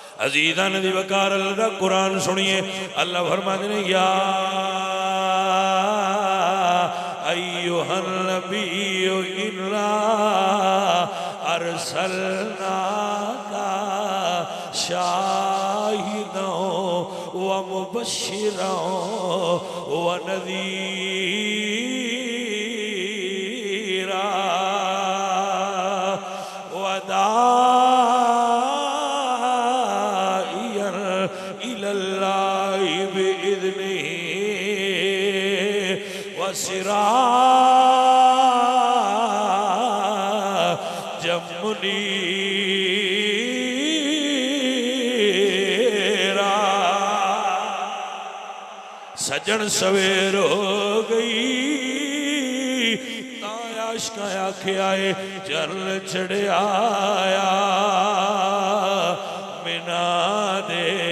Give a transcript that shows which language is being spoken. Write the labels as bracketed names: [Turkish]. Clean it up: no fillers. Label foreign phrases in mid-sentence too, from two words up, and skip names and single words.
[Punjabi] عزیزان دی وقار اللہ دا قرآن سنیے. [Urdu] اللہ فرماتے ہیں [Arabic] يا أيها النبي إنا أرسلناك شاهدا ومبشرا ونذيرا وداعيا إلى الله بإذنه وسراجا منيرا. [Punjabi] سجن سویر ہو گئی عاشقاں آکھیا چل چڑھیا مینہ دے